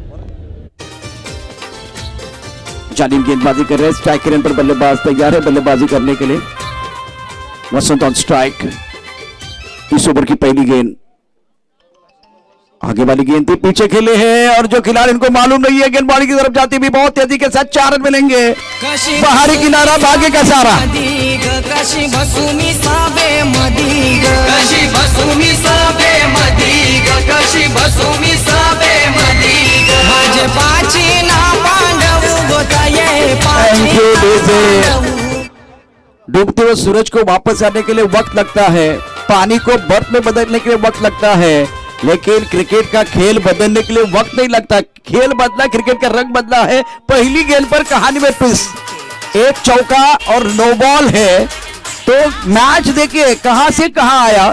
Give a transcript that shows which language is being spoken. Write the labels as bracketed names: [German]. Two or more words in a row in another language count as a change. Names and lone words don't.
[Hindi] जालिम गेंदबाजी कर रहे हैं, स्ट्राइक रन पर बल्लेबाज तैयार है बल्लेबाजी करने के लिए। वसंत ऑन स्ट्राइक, इस ओवर की पहली गेंद, आगे वाली गेंद थी, पीछे खेले हैं, और जो खिलाड़ी इनको मालूम नहीं है गेंदबाजी की तरफ जाती भी बहुत तेजी के साथ 4 रन मिलेंगे। बाहरी किनारा, भाग्य का सारा। कशी भसूमी साबे मदीग, कशी भसूमी साबे मदीग, कशी भसूमी साबे मदीग। भाजपाची ना पांडव गोताये [English] Thank you, [Hindi] डीजे। डूबते हुए सूरज को वापस आने के लिए वक्त लगता है, पानी को बर्फ में बदलने के लिए वक्त लगता है, लेकिन क्रिकेट का खेल बदलने के लिए वक्त नहीं लगता। खेल बदला, क्रिकेट का रंग बदला है। पहली गेंद पर कहानी में ट्विस्ट, एक चौका और [English] no ball [Hindi] है, तो मैच देखिए कहां से कहां आया।